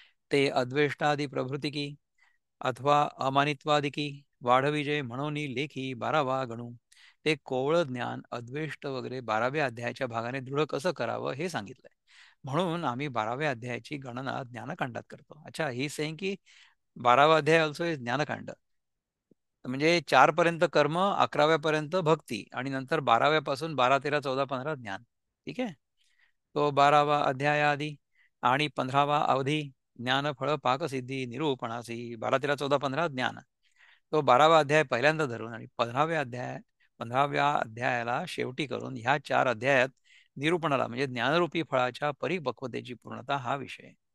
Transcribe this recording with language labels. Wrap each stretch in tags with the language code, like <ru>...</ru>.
<mr>ते अद्वेष्टादी प्रभृतिकी अथवा अमानित्वादिकी वाढविजे म्हणून लेखी 12वा गणू. ते कोवळ ज्ञान अद्वेष्ट वगैरे 12व्या अध्यायाच्या भागाने दृढ कसं करावं हे सांगितलंय. म्हणून आम्ही 12व्या अध्यायाची गणना ज्ञानकांडात करतो.</mr> <en>अच्छा, he saying की 12वा अध्याय ऑल्सो इज ज्ञानकांड.</en> <mr>म्हणजे 4 पर्यंत कर्म, 11व्या पर्यंत भक्ती आणि नंतर 12व्या पासून 12, 13, 14, 15 ज्ञान. ठीक आहे. तो 12वा अध्याय आधी आणि 15वा अवधी ज्ञान फळ पाकसिद्धी निरूपणासी. 12, 13, 14, 15 ज्ञान. तो 12वा अध्याय पहिल्यांदा धरून आणि 15व्या अध्यायाला शेवटी करून ह्या 4 अध्यायात निरूपणाला म्हणजे ज्ञानरूपी फळाच्या परिपक्वतेची पूर्णता हा विषय.</mr>